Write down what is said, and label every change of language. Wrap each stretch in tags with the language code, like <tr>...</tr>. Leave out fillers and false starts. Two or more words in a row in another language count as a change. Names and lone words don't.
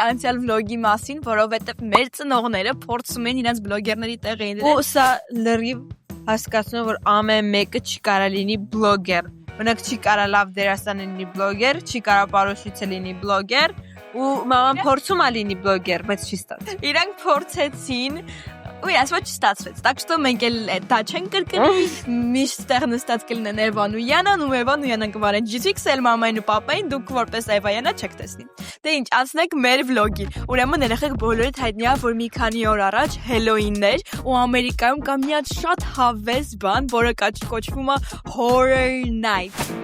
<hy>անցյալ վլոգի մասին, որովհետև մեր ծնողները փորձում են իրենց բլոգերների տեղը դնել։ Ու սա լրիվ հասկացնում եմ, որ ամեն մեկը չի կարա լինի բլոգեր։ Մենակ չի կարա լավ դերասան լինի բլոգեր, չի կարա պարոշիցը լինի բլոգեր, ու մաման փորձում է լինի բլոգեր, բայց չի ստացվում։ Իրանք փորձեցին ու ես ոչ ստացվեց,</hy> <ru>так что</ru> <hy>մենք էլ դա չենք կրկնի, միշտ տեղ նստած կլինեն Էվան ու Յանան ու Էվան ու Յանան կվարեն G2X էլ մամային ու պապային, դուք որպես Էվա Յանա չեք տեսնի։ Դե ինչ, անցնենք մեր վլոգին։ Ուրեմն երեխեք բոլորիդ հայտնի է, որ մի քանի օր առաջ Հելոուինն էր ու Ամերիկայում կա մի հատ շատ հավես բան, որը կոչվում է Horror Night։</hy>